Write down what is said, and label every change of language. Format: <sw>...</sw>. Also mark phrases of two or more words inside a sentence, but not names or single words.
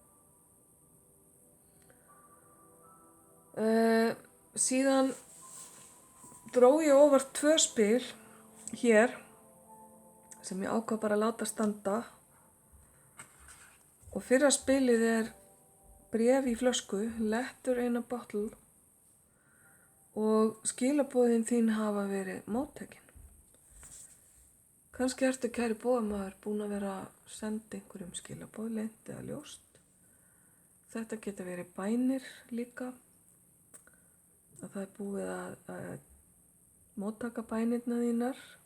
<is>Síðan dró ég óvart 2 spil hér sem ég ákvað bara að láta standa. Og fyrra spilið bréf í flösku,</is> <en>letter in a bottle,</en> <is>og skilaboðin þín hafa verið móttekin. Kannski ertu, kæri bógamaður, búin að vera að senda einhverjum skilaboð, leynt eða ljóst. Þetta geta verið bænir líka. Að það búið að móttaka bænirna þínar.</is>